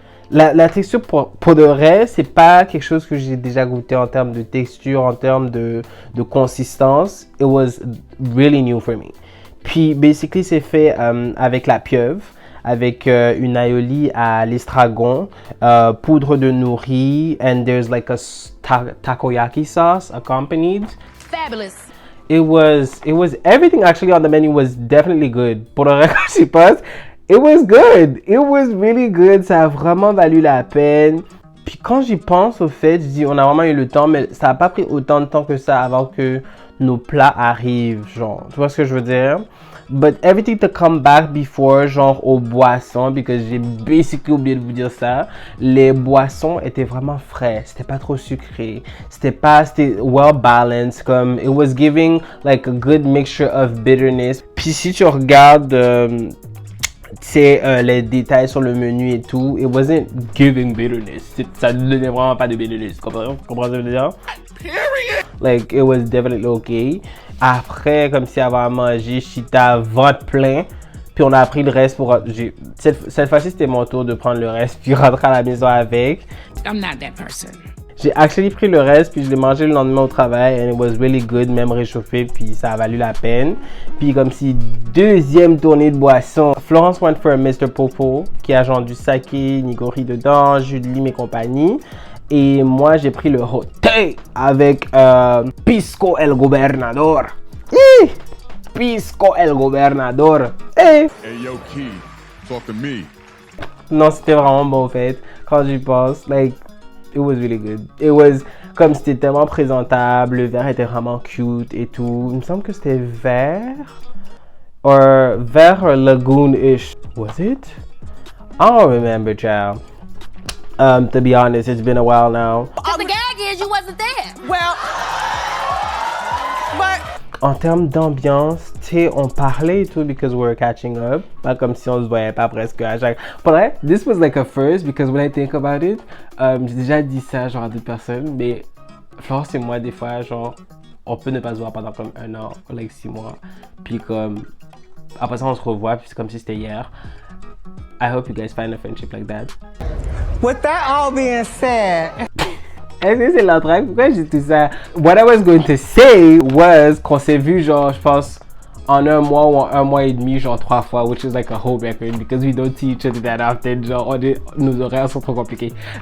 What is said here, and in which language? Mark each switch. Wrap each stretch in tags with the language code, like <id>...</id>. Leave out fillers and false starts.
<fr>La texture, pour de vrai, c'est pas quelque chose que j'ai déjà goûté en termes de texture, en termes de consistance.</fr> <en>It was really new for me.</en> <fr>Puis, basically, c'est fait avec la pieuvre, avec une aioli à l'estragon, poudre de nori,</fr> <en>and there's like a takoyaki sauce accompanied. Fabulous. It was everything actually on the menu was definitely good.</en> <fr>Pour le reste, je sais pas,</fr> <en>it was good. It was really good.</en> <fr>Ça a vraiment valu la peine. Puis quand j'y pense, au fait, je dis, on a vraiment eu le temps, mais ça n'a pas pris autant de temps que ça avant que nos plats arrivent, genre. Tu vois ce que je veux dire?</fr> <en>But everything to come back before,</en> <fr>genre aux boissons, because j'ai basically oublié de vous dire ça. Les boissons étaient vraiment frais, c'était pas trop sucré, c'était</fr> <en>well balanced,</en> <fr>comme</fr> <en>it was giving like a good mixture of bitterness.</en> <fr>Puis si tu regardes les détails sur le menu et tout,</fr> <en>it wasn't giving bitterness.</en> <fr>Ça ne donnait vraiment pas de bitterness. Comprends ce que je veux dire?</fr> <en>Like, it was definitely okay.</en> <fr>Après, comme si avant à manger, Chita ventre plein. Puis on a pris le reste pour... Cette fois-ci, c'était mon tour de prendre le reste puis rentrer à la maison avec.</fr> <en>I'm not that person.</en> <fr>J'ai actually pris le reste puis je l'ai mangé le lendemain au travail</fr> <en>and it was really good,</en> <fr>même réchauffé puis ça a valu la peine. Puis comme si deuxième tournée de boisson, Florence</fr> <en>went for a</en> <fr>Mr. Popo qui a genre du saké, nigori dedans, jus de lime et compagnie. Et moi j'ai pris le hot tea avec Pisco el Gobernador. Pisco el Gobernador.</fr> <en>Hey, yo, Key, talk to me.</en> <fr>Non, c'était vraiment bon en fait. Quand j'y pense,</fr> <en>like, it was really good. It was,</en> <fr>comme c'était tellement présentable, le verre était vraiment cute et tout. Il me semble que c'était vert.</fr> <en>or vers lagoon-ish. Was it? I don't remember, child. To be honest, it's been a while now. The gag is you wasn't there. Well, but</en> <fr>En termes d'ambiance, tu sais, on parlait et tout</fr> <en>because we were catching up.</en> <fr>Pas comme si on se voyait pas presque à chaque... Pour vrai,</fr> <en>this was like a first because when I think about it,</en> <fr>j'ai déjà dit ça genre à d'autres personnes, mais Florence et moi, des fois, genre, on peut ne pas se voir pendant comme 1 an, like 6 mois. Puis comme, après ça, on se revoit, puis c'est comme si c'était hier.</fr> <en>I hope you guys find a friendship like that. with that all being said,</en> <fr>Est-ce que c'est l'entraque? Pourquoi j'ai tout ça?</fr> <en>What I was going to say was</en> <fr>qu'on s'est vu genre, je pense, en 1 mois ou en 1 mois et demi, genre 3 fois,</fr> <en>which is like a whole record because we don't see each other that often.</en> <fr>Genre, nos horaires sont trop compliqués.</fr>